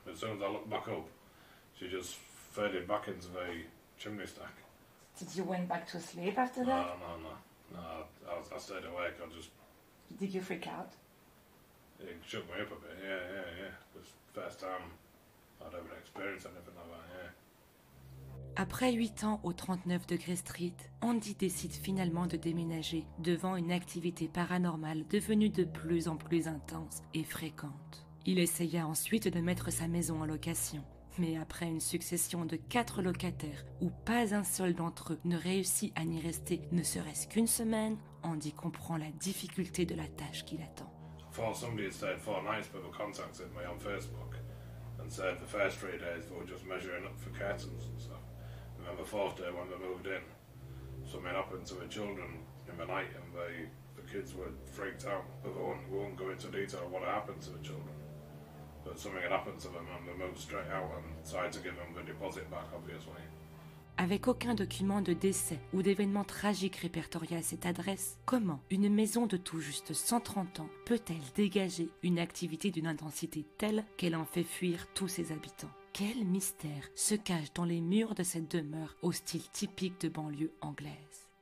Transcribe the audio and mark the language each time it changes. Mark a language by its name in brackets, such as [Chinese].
[English] As soon as I looked back up, she just faded back into the chimney stack. Did you went back to sleep after that? No. I stayed awake. Did you freak out? It shook me up a bit. Yeah. It was the first time I'd ever experienced anything like that. Yeah. [French] Après 8 ans au 39 Degree Street, Andy décide finalement de déménager devant une activité paranormale devenue de plus en plus intense et fréquente. Il essaya ensuite de mettre sa maison en location, mais après une succession de 4 locataires où pas un seul d'entre eux ne réussit à n'y rester ne serait-ce qu'une semaine, Andy comprend la difficulté de la tâche qui l'attend. [English] I thought somebody had stayed 4 nights, but they contacted me on Facebook and said the first 3 days they were just measuring up for curtains and stuff. And then the 4th day when they moved in, something happened to the children in the night, and the kids were freaked out, but we won't go into detail what happened to the children. But something had happened to them, and they moved straight out and tried to give them the deposit back, obviously. [French] Avec aucun document de décès ou d'événement tragique répertorié à cette adresse, comment une maison de tout juste 130 ans peut-elle dégager une activité d'une intensité telle qu'elle en fait fuir tous ses habitants? Quel mystère se cache dans les murs de cette demeure au style typique de banlieue anglaise?